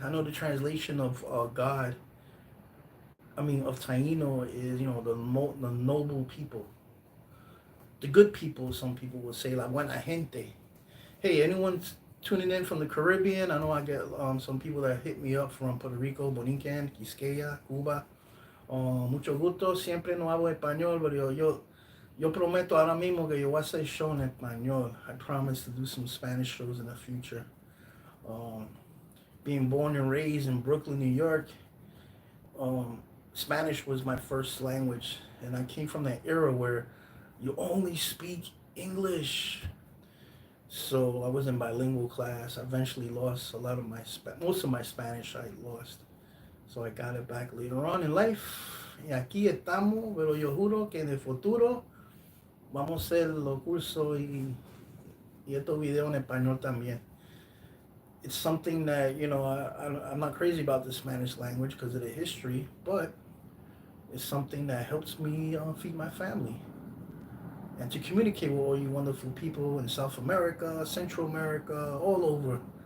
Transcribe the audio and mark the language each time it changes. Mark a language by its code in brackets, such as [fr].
[en] I know the translation of God. I mean, of Taino is the noble people, the good people. Some people would say like [es] buena gente. [en] Hey, anyone tuning in from the Caribbean? I know I get some people that hit me up from Puerto Rico, Bonican, Quisqueya, Cuba. [es] Mucho gusto. Siempre no hablo español, pero yo prometo ahora mismo que yo voy a hacer show en español. [en] I promise to do some Spanish shows in the future. Um, Being born and raised in Brooklyn, New York, um, Spanish was my first language, and I came from that era where you only speak English. So I was in bilingual class. I eventually lost a lot of most of my Spanish. I lost, so I got it back later on in life. [es] Y aquí estamos, pero yo juro que en el futuro vamos a hacer los cursos y estos videos en español también. [en] It's something that, I'm not crazy about the Spanish language because of the history, but it's something that helps me feed my family and to communicate with all you wonderful people in South America, Central America, all over.